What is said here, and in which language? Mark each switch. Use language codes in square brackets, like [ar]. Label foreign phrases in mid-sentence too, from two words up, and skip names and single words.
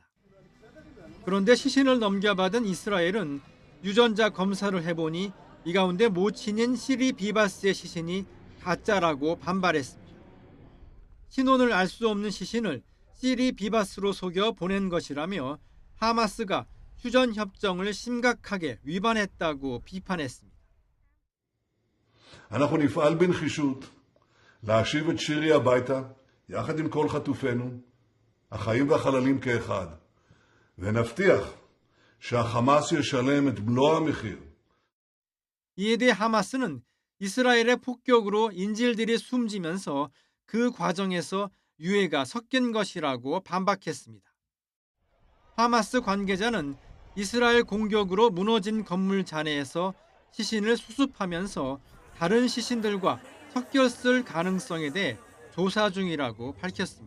[ko] 그런데 시신을 넘겨받은 이스라엘은 유전자 검사를 해보니 이 가운데 모친인 시리 비바스의 시신이 가짜라고 반발했습니다. 신원을 알 수 없는 시신을 시리 비바스로 속여 보낸 것이라며 하마스가 휴전 협정을 심각하게 위반했다고 비판했습니다. [he] אנחנו נפעל בנחישות להשיב את שירי הביתה יחד עם כל חטופינו, החיים והחללים כאחד, ונבטיח שהחמאס ישלם את מלוא המחיר. [ko] 이에 대해 하마스는 이스라엘의 폭격으로 인질들이 숨지면서 그 과정에서 유해가 섞인 것이라고 반박했습니다. 하마스 관계자는 이스라엘 공격으로 무너진 건물 잔해에서 시신을 수습하면서 다른 시신들과 섞였을 가능성에 대해 조사 중이라고 밝혔습니다.